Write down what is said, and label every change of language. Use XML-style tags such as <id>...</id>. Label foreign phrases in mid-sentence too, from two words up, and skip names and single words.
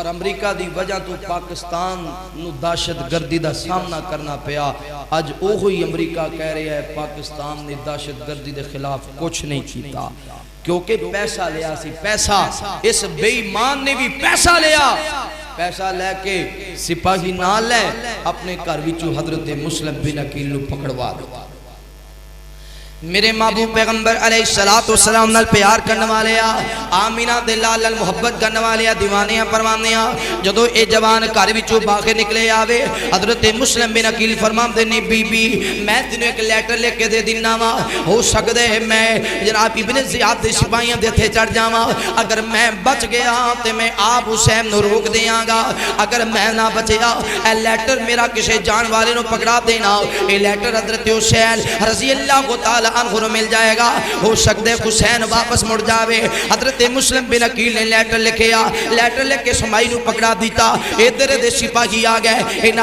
<pa>امریکہ دی وجہ تو پاکستان نو دہشت گردی دا سامنا کرنا پیا آج اوہی امریکہ کہہ رہے ہیں پاکستان نے دہشت گردی دے خلاف کچھ نہیں کیتا کیونکہ پیسہ لیا سی پیسہ اس بے ایمان نے بھی پیسہ لیا پیسہ لے کے سپاہی نہ لے اپنے گھر وچوں حضرت مسلم بن عقیل نو پکڑوا دو میرے محبوب پیغمبر علیہ السلام نال پیار کرنے والے آمینہ دے لال محبت کرنے والے دیوانیاں پروانیاں جدو اے جوان گھر وچوں باہر نکلے آوے حضرت مسلم بن عقیل فرماندے نے بی بی میں تینوں ایک لیٹر لے کے دے دینا وا ہو سکدے میں جناب ابن زیاد دے سپاہیاں دے تے چڑھ جاواں اگر میں بچ گیا تے میں آپ حسین نو روک دیاں گا اگر میں نہ بچیا اے لیٹر میرا کسے جان والے نو پکڑا دینا اے لیٹر حضرت حسین رضی اللہ تعالی عنہ مل جائے گا ہو سکتے حسین واپس مڑ جاوے حضرت مسلم بن عقیل نے لیٹر لکھیا لیٹر لے کے سمائی نو پکڑا دیتا ادھر دے سپاہی آ گئے اینا</pa>